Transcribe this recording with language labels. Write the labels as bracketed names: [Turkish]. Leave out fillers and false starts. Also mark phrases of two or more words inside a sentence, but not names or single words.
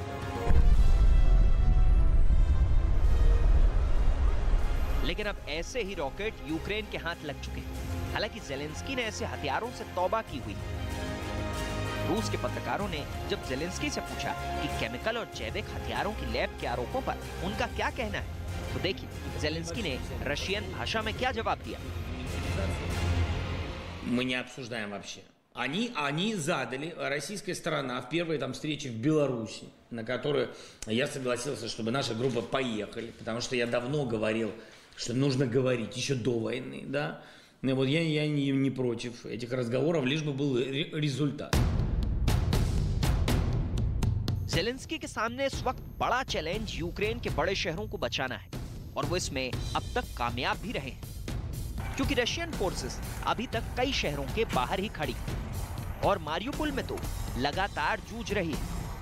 [Hindi] लेकिन अब ऐसे ही रॉकेट यूक्रेन के हाथ लग चुके हैं। हालांकि ज़ेलेंस्की ने ऐसे हथियारों से तौबा की हुई। रूस के पत्रकारों ने जब ज़ेलेंस्की से पूछा कि केमिकल और जैविक हथियारों की लैब के आरोपों पर उनका क्या कहना है, तो देखिए ज़ेलेंस्की ने रशियन भाषा में क्या जवाब दिया। [Russian] Мы не обсуждаем вообще. Они задали, российская сторона, в первой там встрече в Беларуси, на которую я согласился, чтобы наша группа поехали, потому что я давно говорил, что нужно говорить еще до войны, да. Вот я не против этих разговоров, лишь бы был результат. [Hindi] ज़ेलेंस्की के सामने इस वक्त बड़ा चैलेंज यूक्रेन के बड़े शहरों को बचाना है और वो इसमें अब तक कामयाब भी रहे हैं, क्योंकि [English] Russian forces [Hindi] अभी तक कई शहरों के बाहर ही खड़ी और मारियुपोल में तो लगातार जूझ रही है।